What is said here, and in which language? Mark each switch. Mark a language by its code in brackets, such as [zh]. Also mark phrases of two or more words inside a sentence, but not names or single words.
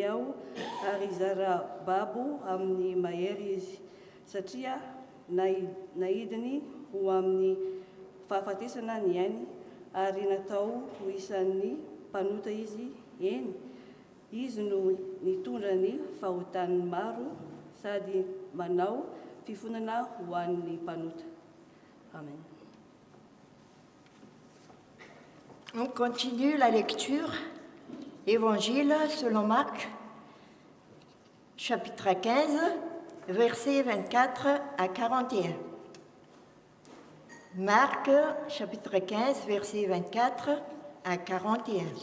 [mg] ao ary zara babo amin'ny mahery izy satria naidiny ho amin'ny fahafatesana ny ainy ary natao ho isan'ny mpanota izy eny. Izy no nitondra ny fahotany maro sady manao fifonana ho an'ny mpanota. Amen. [fr] On continue la lecture. Évangile selon Marc, chapitre 15, versets 24 à 41. Marc, chapitre 15, versets 24 à 41.